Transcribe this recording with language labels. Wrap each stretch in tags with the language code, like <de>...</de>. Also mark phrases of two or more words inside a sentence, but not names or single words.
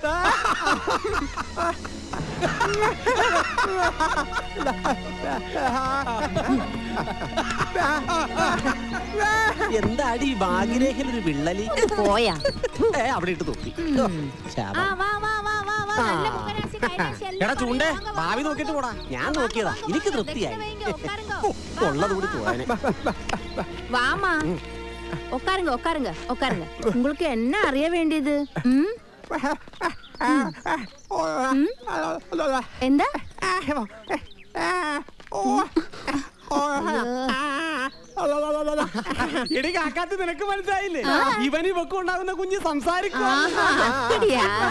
<ml>എന്താടി ഭാഗ്യരേഖയിലൊരു വിള്ളലി പോയാ അവിടെ ഇട്ട് തൂക്കി. എടാ ചൂണ്ടേ ഭാവി നോക്കിട്ട് പോടാ. ഞാൻ നോക്കിയതാ, എനിക്ക് തൃപ്തിയായി. ഉള്ളത് കൂടി പോവാന്.</ml> <ta>வாமா உட்காருங்க உட்காருங்க உட்காருங்க. உங்களுக்கு என்ன அறிய வேண்டியது?</ta> <ml>എന്താ? എടി കാക്കാത്ത നിനക്ക് മനസ്സിലായില്ലേ? ഇവന് ഇവക്ക് ഉണ്ടാകുന്ന കുഞ്ഞ് സംസാരിക്കും.</ml> <ta>அப்படியா?</ta>